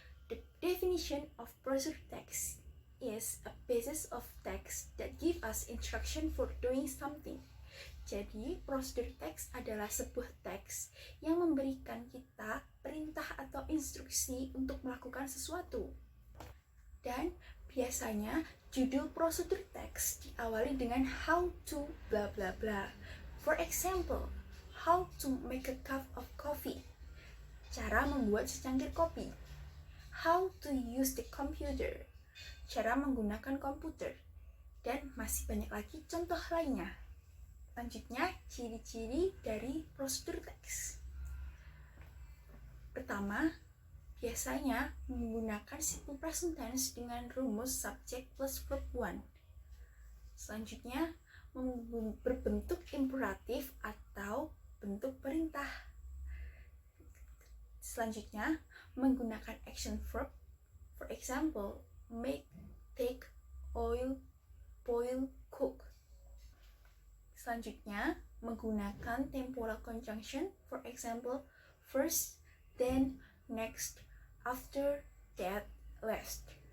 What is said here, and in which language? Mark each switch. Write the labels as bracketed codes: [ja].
[en] The definition of procedure text is a basis of text that give us instruction for doing something. [id] Jadi, prosedur teks adalah sebuah teks yang memberikan kita perintah atau instruksi untuk melakukan sesuatu. Dan biasanya judul prosedur teks diawali dengan [en] how to bla bla bla. For example, how to make a cup of coffee. [id] Cara membuat secangkir kopi. [en] How to use the computer. [id] Cara menggunakan komputer. Dan masih banyak lagi contoh lainnya. Selanjutnya, ciri-ciri dari prosedur teks. Pertama, biasanya menggunakan simple present tense dengan rumus subject plus verb 1. Selanjutnya, berbentuk imperatif atau bentuk perintah. Selanjutnya, menggunakan action verb. [en] For example, make, take, oil, boil, cook. [id] Selanjutnya, menggunakan temporal conjunction, [en] for example, first, then, next, after, that, last.